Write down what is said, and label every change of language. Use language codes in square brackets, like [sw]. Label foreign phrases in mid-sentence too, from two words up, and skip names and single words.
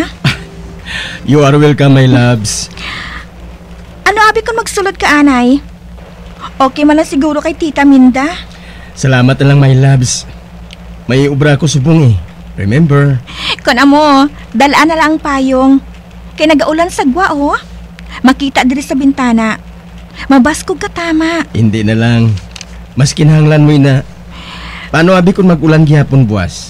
[en] You are welcome, my loves. [hil] Ano abi kung magsulod ka, anay? Okay man lang siguro kay Tita Minda. Salamat na lang, [en] my loves. [hil] May ubra ko subong eh. [en] Remember? [hil] Kung amo, dalaan na lang ang payong. Kay nagaulan sa gwa, oh. Makita diri sa bintana. Mabaskog ka tama. Hindi na lang. Mas kinahanglan mo na. Paano abi kung mag-ulan gihapon buwas?